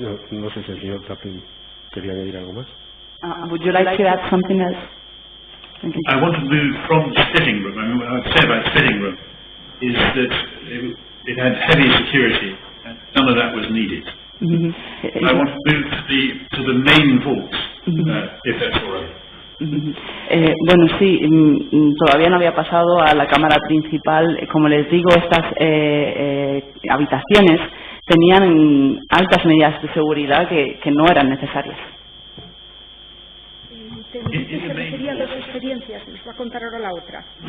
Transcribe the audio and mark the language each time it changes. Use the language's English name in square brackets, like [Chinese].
[Spanish] No sé si el señor Chaplin quería añadir algo más. [English] Would you like to add something else? I want to move from the splitting room. I mean, what I would say about splitting room is that it had heavy security, and none of that was needed. I want to move to the main vault, if that's all right. [Spanish] Bueno, sí, todavía no había pasado a la cámara principal. Como les digo, estas habitaciones tenían altas medidas de seguridad que no eran necesarias. Se refería a dos experiencias, nos va a contar ahora la otra.